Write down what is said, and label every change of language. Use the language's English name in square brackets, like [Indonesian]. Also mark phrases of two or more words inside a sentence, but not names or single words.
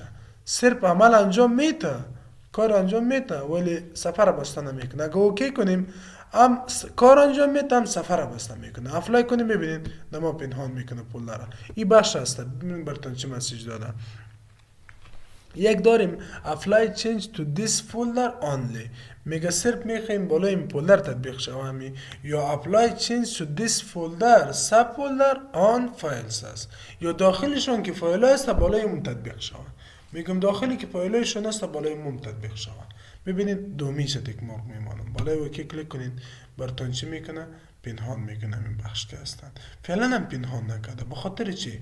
[Persian] صرف عمل انجام میده، کار انجام میده، ولی صفحه را بسته نمیکنه. اگه اوکی کنیم، هم کار انجام میده، هم صفحه را بسته میکنه. اپلای کنیم، ببینید ما پنهان میکنه پول را. این بخش هست. ببینید براتون چه مسیج داده. یک داریم [English] apply change to this folder only. [Persian] میگه صرف میخوایم بالای این فولدر تطبیق شوه، یا [English] apply change to this folder sub folder on files [Persian] است، یا داخلشون که فایل هست بالای اون تطبیق شوه. میگم داخلی که فایلایشون هست بالای اون تطبیق شوه. ببینید دومیشه [English] tick mark [Persian] میمانم. بالای اوکی کلیک کنید، براتون چی میکنه، پنهان میکنه این بخش که هستن. فعلا هم پنهان نکرده. بخاطر چی؟